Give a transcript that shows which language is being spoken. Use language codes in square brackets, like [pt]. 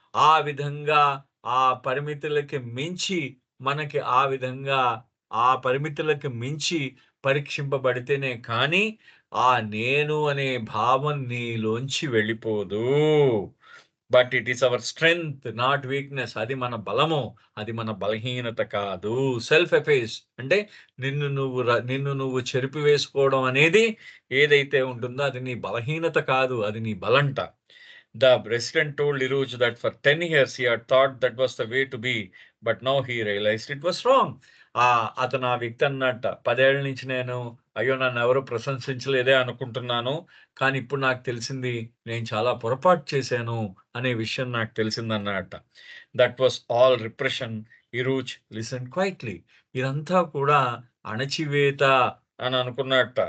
[te] ఆ విధంగా ఆ పరిమితులకి మించి మనకి ఆ పరిమితులకి మించి పరీక్షింపబడితేనే కానీ, ఆ నేను అనే భావం నీలోంచి వెళ్ళిపోదు. [en] But it is our strength not weakness. [te] అది మన బలము. అది మన బలహీనత కాదు. సెల్ఫ్ ఎఫేస్ అంటే నిన్ను నువ్వు చెరిపివేసుకోవడం అనేది ఏదైతే ఉంటుందో అది నీ బలహీనత కాదు. అది నీ బలంట. [en] The president told Iruj that for 10 years he had thought that was the way to be, but now he realized it was wrong. [te] అతను ఆ వ్యక్తి అన్నట్ట, 10 ఏళ్ల నుంచి నేను అయ్యో! నన్నెవరు ప్రశంసించలేదే అనుకుంటున్నాను. కానీ ఇప్పుడు నాకు తెలిసింది నేను చాలా పొరపాటు చేశాను అనే విషయం నాకు తెలిసిందన్నట్ట. [en] That was all repression. ఇరూజ్ listen quietly. [te] ఇదంతా కూడా అణచివేత అని అనుకున్నట్ట.